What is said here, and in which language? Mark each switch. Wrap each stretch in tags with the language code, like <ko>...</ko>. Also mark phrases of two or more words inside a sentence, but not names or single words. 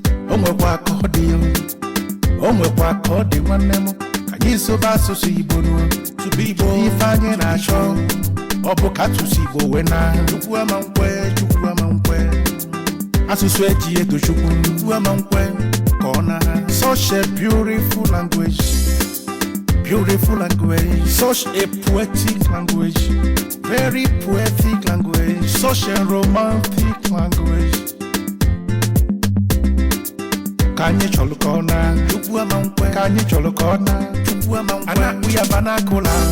<ig>O nwekwa ka ọ dị, o nwekwa ka ọ dị nwanne m. Ka anyị sobe asụsụ Igbo nụ, tupu Igbo ife anyị na-achọ. Ọ bụ ka asụsụ Igbo wee na. Chukwu ama nkwe, Chukwu ama nkwe. Asụsụ eji eto Chukwu, Chukwu ama nkwe, ka ọ na.</ig> <en>Such a beautiful language, beautiful language, such a poetic language, very poetic language, such a romantic language.</en> <ig>Ka anyị chọrọ ka ọ na. Chukwu ama nkwe. Ka anyị chọrọ ka ọ na. Chukwu ama nkwe. A na-akpụ ya banakụla.</ig>